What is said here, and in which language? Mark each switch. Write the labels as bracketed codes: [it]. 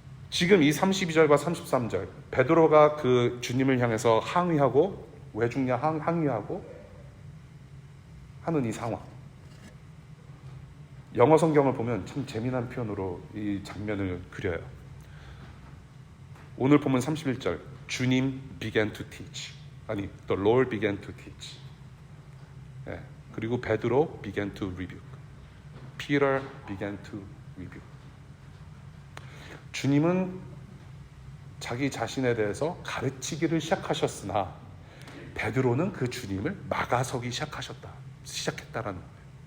[ko] 지금 이 32절과 33절 베드로가 그 주님을 향해서 항의하고, 왜 죽냐 항의하고 하는 이 상황, 영어 성경을 보면 참 재미난 표현으로 이 장면을 그려요. 오늘 보면 31절, 주님 [en] began to teach. 아니, the Lord began to teach. [ko] 예, 그리고 베드로 [en] began to rebuke. Peter began to rebuke. [ko] 주님은 자기 자신에 대해서 가르치기를 시작하셨으나 베드로는 그 주님을 막아서기 시작했다라는 거예요.